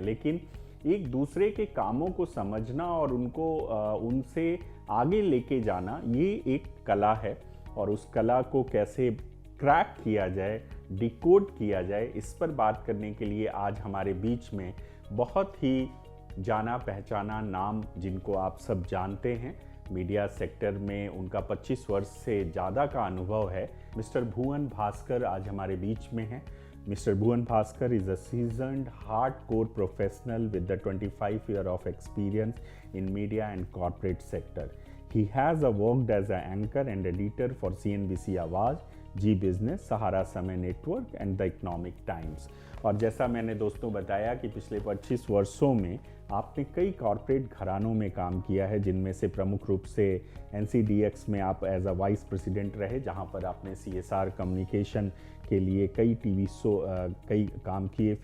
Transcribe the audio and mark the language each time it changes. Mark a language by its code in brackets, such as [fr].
[hi] लेकिन एक दूसरे के कामों को समझना और उनको उनसे आगे लेके जाना, ये एक कला है और उस कला को कैसे क्रैक किया जाए, डिकोड किया जाए, इस पर बात करने के लिए आज हमारे बीच में बहुत ही जाना पहचाना नाम, जिनको आप सब जानते हैं, मीडिया सेक्टर में उनका 25 वर्ष से ज़्यादा का अनुभव है, मिस्टर भुवन भास्कर आज हमारे बीच में हैं। [en] Mr. Bhuvan Bhaskar is a seasoned, hardcore professional with the 25 year of experience in media and corporate sector. He has worked as an anchor and editor for CNBC Awaaz, Zee business, Sahara Samay network and the Economic Times. [hi] और जैसा मैंने दोस्तों बताया कि पिछले 25 वर्षों में आपने कई कॉरपोरेट घरानों में काम किया है, जिनमें से प्रमुख रूप से NCDX में आप [en] as a vice president [hi] रहे, जहां पर आपने CSR कम्युनिकेशन के लिए कई टीवी शो कई काम किए।